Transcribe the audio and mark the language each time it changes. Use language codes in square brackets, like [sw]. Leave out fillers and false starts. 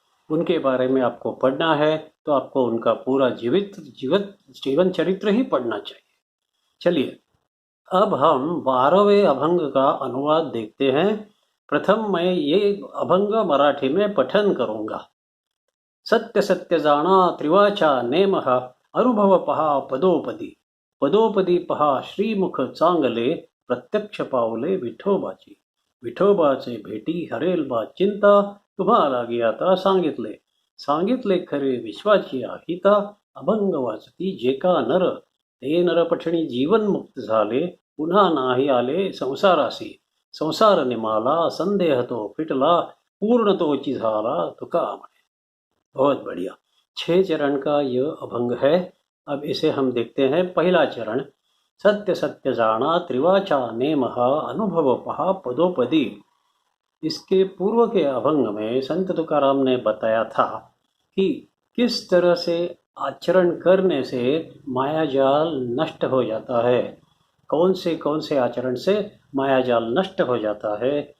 [hi] उनके बारे में आपको पढ़ना है तो आपको उनका पूरा जीवन चरित्र ही पढ़ना चाहिए। चलिए, अब हम 12वें अभंग का अनुवाद देखते हैं। प्रथम मैं ये अभंग मराठी में पठन करूंगा। [mr] सत्य सत्य जाणा त्रिवाचा नेमः, अनुभव पहा पदोपदी, पदोपदी पहा श्रीमुख चांगले, प्रत्यक्ष पावले विठोबाची, विठोबाचे भेटी हरेल बा चिंता, तुम्हाला गियाता सांगितले, सांगितले खरे विश्वाची आहिता, अभंग वाचती जे का नर, ते नर पठणी जीवन मुक्त झाले, पुन्हा नाही आले संसारासी, संसार निमाला संदेह तो फिटला, पूर्ण तोची झाला तुका म्हणे। [hi] बहुत बढ़िया। 6 चरण का यह अभंग है। अब इसे हम देखते हैं। पहला चरण, [mr] सत्य सत्य जाना त्रिवाचा नेमः, अनुभव पहा पदोपदी। [hi] इसके पूर्व के अभंग में संत तुकाराम ने बताया था कि किस तरह से आचरण करने से मायाजाल नष्ट हो जाता है, कौन से आचरण से मायाजाल नष्ट हो जाता है।